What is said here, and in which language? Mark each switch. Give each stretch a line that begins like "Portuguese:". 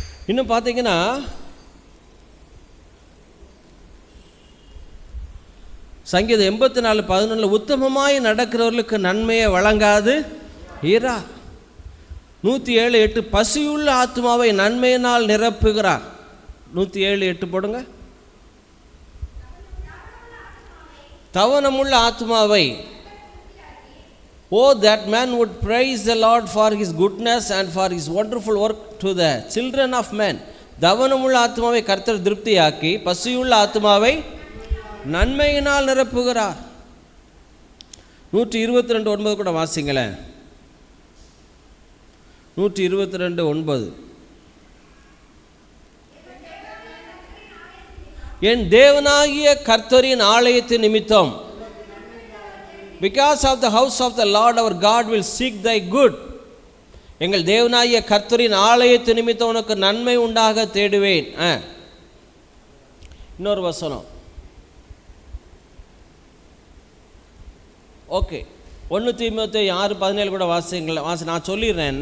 Tamil: இன்னும் பார்த்தீங்கன்னா சங்கீதம் 84:11 உத்தமமாய் நடக்கிறவர்களுக்கு நன்மையை வழங்காது ஈரா. 107:8 பசியுள்ள ஆத்மாவை நன்மையினால் நிரப்புகிறார். 107:8 போடுங்க. தவனமுள்ள ஆத்மாவை,
English: Oh, that man would praise the Lord for his goodness and for his wonderful work to the children of men.
Tamil: தவனமுள்ள ஆத்மாவை கர்த்தர் திருப்தியாக்கி பசியுள்ள ஆத்மாவை நன்மையினால் நிரப்புகிறார். 122:9 கூட வாசிங்களேன்.
English: 122:9
Tamil: என் தேவனாகிய கர்த்தரின் ஆலயத்து நிமித்தம்,
English: because of the house of the Lord our God will seek thy good.
Tamil: எங்கள் தேவனாகிய கர்த்தரின் ஆலயத்து நிமித்தம் உனக்கு நன்மை உண்டாக தேடுவேன். இன்னொரு வசனம். ஓகே, 1 தீமோத்தேயு 6:17 கூட வாசிங்களேன். நான் சொல்லிடுறேன்.